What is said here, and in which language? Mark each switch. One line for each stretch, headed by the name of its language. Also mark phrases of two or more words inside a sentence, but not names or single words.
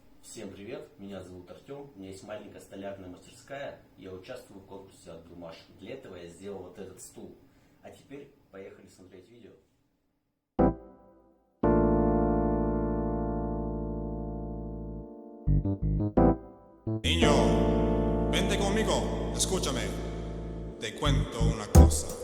Russian: Всем привет, меня зовут Артем, у меня есть маленькая столярная мастерская, я участвую в конкурсе от Белмаша. Для этого я сделал вот этот стул. А теперь поехали смотреть видео.
Spanish: Niño, vente conmigo, escúchame, te cuento una cosa.